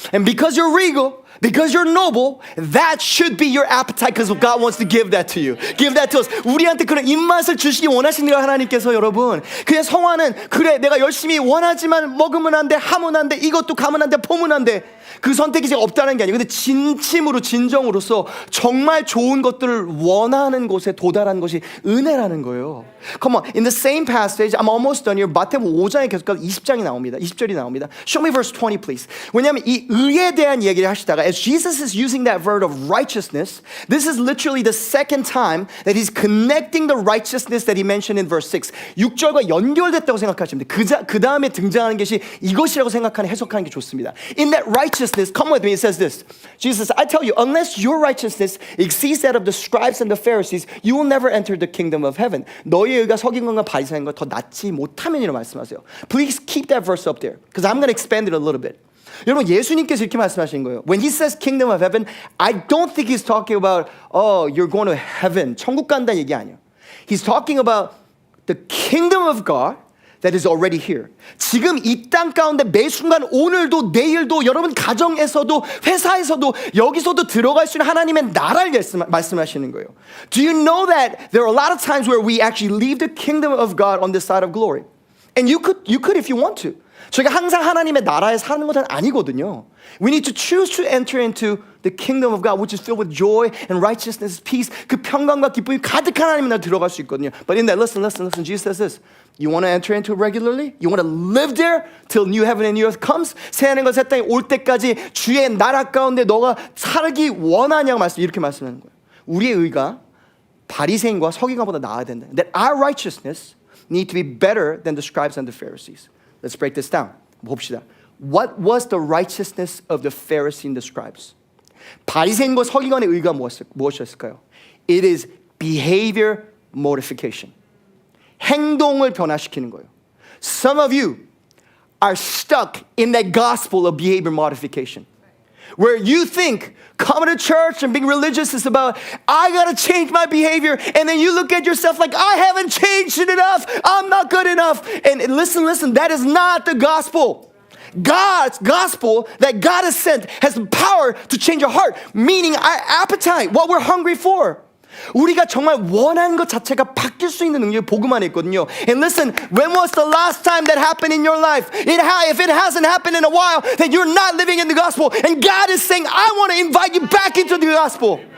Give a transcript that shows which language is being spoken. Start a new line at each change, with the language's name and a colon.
English: And because you're regal, because you're noble, that should be your appetite because God wants to give that to you. Give that to us.
Korean: 우리한테 그런 입맛을 주시기 원하시는 거예요, 하나님께서 여러분. 그냥 성화는 그래 내가 열심히 원하지만 먹으면 안 돼, 하면 안 돼, 이것도 가면 안 돼, 보면 안 돼. 그 선택이 제가 없다는 게 아니에요. 근데 진심으로 진정으로서 정말 좋은 것들을 원하는 곳에 도달하는 것이 은혜라는 거예요.
English: Come on, in the same passage, I'm almost done here.
Korean: 마태복음 5장에 계속 가서 20장이 나옵니다. 20절이 나옵니다.
English: Show me verse 20, please.
Korean: 왜냐하면 이 의에 대한 얘기를 하시다가
English: as Jesus is using that word of righteousness, this is literally the second time that he's connecting the righteousness that he mentioned in verse 6.
Korean: 6절과 연결됐다고 생각하시면 돼요. 그 다음에 등장하는 것이 이것이라고 생각하는 해석하는 게 좋습니다.
English: In that righteousness, come with me, it says this. Jesus, I tell you, unless your righteousness exceeds that of the scribes and the Pharisees, you will never enter the kingdom of heaven.
Korean: 너희의 의가 서기관과 바리새인과 더 낫지 못하면이라고 말씀하세요.
English: Please keep that verse up there, because I'm going to expand it a little bit.
Korean: 여러분, 예수님께서 이렇게 말씀하신 거예요.
English: When he says kingdom of heaven, I don't think he's talking about, oh, you're going to heaven.
Korean: 천국 간다는 얘기 아니에요.
English: He's talking about the kingdom of God that is already here.
Korean: 지금 이 땅 가운데 매 순간 오늘도 내일도 여러분 가정에서도 회사에서도 여기서도 들어갈 수 있는 하나님의 나라를 말씀하시는 거예요.
English: Do you know that there are a lot of times where we actually leave the kingdom of God on this side of glory? And you could if you want to.
Korean: 저희가 항상 하나님의 나라에 사는 것은 아니거든요.
English: We need to choose to enter into the kingdom of God, which is filled with joy and righteousness, peace,
Korean: 그 평강과 기쁨이 가득한 하나님 나라 들어갈 수 있거든요.
English: But in that, listen, Jesus says this. You want to enter into it regularly? You want to live there till new heaven and new earth comes?
Korean: 새하늘과 새 땅이 올 때까지 주의 나라 가운데 너가 살기 원하냐고 이렇게 말씀하는 거예요. 우리의 의가 바리새인과 서기관보다 나아야 된다.
English: That our righteousness need to be better than the scribes and the Pharisees. Let's break this down.
Korean: 봅시다.
English: What was the righteousness of the Pharisees and the scribes?
Korean: 바리새인과 서기관의 의가 무엇이었을까요?
English: It is behavior modification.
Korean: 행동을 변화시키는 거예요.
English: Some of you are stuck in that gospel of behavior modification. Where you think coming to church and being religious is about, I gotta change my behavior. And then you look at yourself like, I haven't changed it enough. I'm not good enough. And listen, that is not the gospel. God's gospel that God has sent has the power to change our heart, meaning our appetite, what we're hungry for.
Korean: 우리가 정말 원하는 것 자체가 바뀔 수 있는 능력이 복음 안에 있거든요.
English: And listen, when was the last time that happened in your life? If it hasn't happened in a while, then you're not living in the gospel. And God is saying, I want to invite you back into the gospel.